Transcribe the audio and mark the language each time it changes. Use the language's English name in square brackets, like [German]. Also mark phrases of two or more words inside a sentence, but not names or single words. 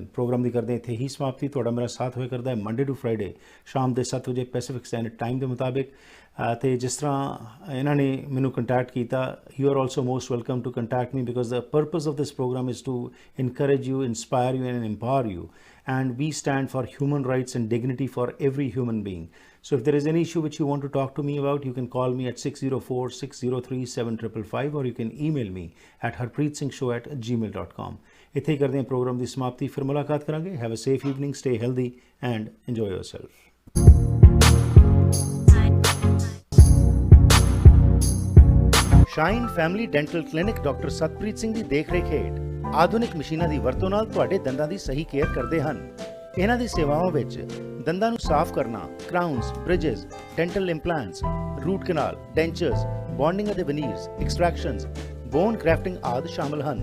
[Punjabi] ਪ੍ਰੋਗਰਾਮ ਦੀ ਕਰਦੇ ਇੱਥੇ ਹੀ ਸਮਾਪਤੀ। ਤੁਹਾਡਾ ਮੇਰਾ ਸਾਥ ਹੋਇਆ ਕਰਦਾ ਹੈ [English] Monday to Friday [Punjabi] ਸ਼ਾਮ ਦੇ 7 ਵਜੇ ਪੈਸੀਫਿਕ ਸਟੈਂਡਰਡ ਟਾਈਮ ਦੇ ਮੁਤਾਬਿਕ। ਅਤੇ ਜਿਸ ਤਰ੍ਹਾਂ ਇਹਨਾਂ ਨੇ ਮੈਨੂੰ ਕੰਟੈਕਟ ਕੀਤਾ, [English] you are also most welcome to contact me, because the purpose of this program is to encourage you, inspire you and empower you, and we stand for human rights and dignity for every human being. So if there is any issue which you want to talk to me about, you can call me at 604-603-7555, or you can email me at harpreetsingshow@gmail.com. [Punjabi] ਇੱਥੇ ਹੀ ਕਰਦੇ ਹਾਂ ਪ੍ਰੋਗਰਾਮ ਦੀ ਸਮਾਪਤੀ, ਫਿਰ ਮੁਲਾਕਾਤ ਕਰਾਂਗੇ। [English] Have a safe evening, stay healthy and enjoy yourself. [Punjabi] ਸ਼ਾਈਨ ਫੈਮਿਲੀ ਡੈਂਟਲ ਕਲੀਨਿਕ ਡਾਕਟਰ ਸਤਪ੍ਰੀਤ ਸਿੰਘ ਦੀ ਦੇਖ-ਰੇਖ ਹੇਠ ਆਧੁਨਿਕ ਮਸ਼ੀਨਾਂ ਦੀ ਵਰਤੋਂ ਨਾਲ ਤੁਹਾਡੇ ਦੰਦਾਂ ਦੀ ਸਹੀ ਕੇਅਰ ਕਰਦੇ ਹਨ। ਇਹਨਾਂ ਦੀ ਸੇਵਾਵਾਂ ਵਿੱਚ ਦੰਦਾਂ ਨੂੰ ਸਾਫ਼ ਕਰਨਾ, ਕਰਾਊਨਸ, ਬ੍ਰਿਜਸ, [English] dental implants, root canal, [Punjabi] ਡੈਂਚਰਸ, ਬੌਂਡਿੰਗ ਅਤੇ ਵਨੀਰਸ, ਐਕਸਟ੍ਰੈਕਸ਼ਨਸ, [English] bone grafting [Punjabi] ਆਦਿ ਸ਼ਾਮਲ ਹਨ।